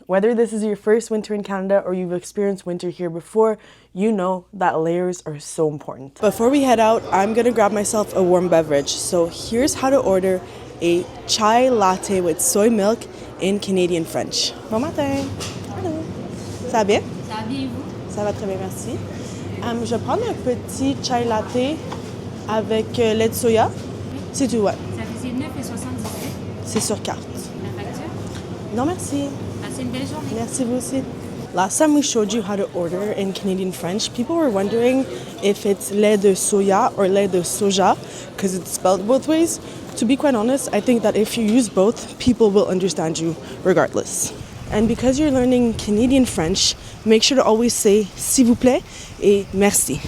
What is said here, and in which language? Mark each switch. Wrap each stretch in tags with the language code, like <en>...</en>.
<en>Whether this is your first winter in Canada or you've experienced winter here before, you know that layers are so important. Before we head out, I'm gonna grab myself a warm beverage. So here's how to order a chai latte with soy milk in Canadian French.</en> <fr>Bon matin! Hello! Ça va bien? Ça va bien, vous? Ça va très bien, merci. Je vais prendre un petit chai latte avec lait de soya. C'est tout, ouais. Ça faisait 9,78. C'est sur carte. La facture? Non, merci. Passez une belle journée. Merci, vous aussi.</fr> <en>Last time we showed you how to order in Canadian French, people were wondering if it's lait de soya or lait de soja because it's spelled both ways. To be quite honest, I think that if you use both, people will understand you regardless. And because you're learning Canadian French, make sure to always say</en> <fr>s'il vous plaît et merci.</fr>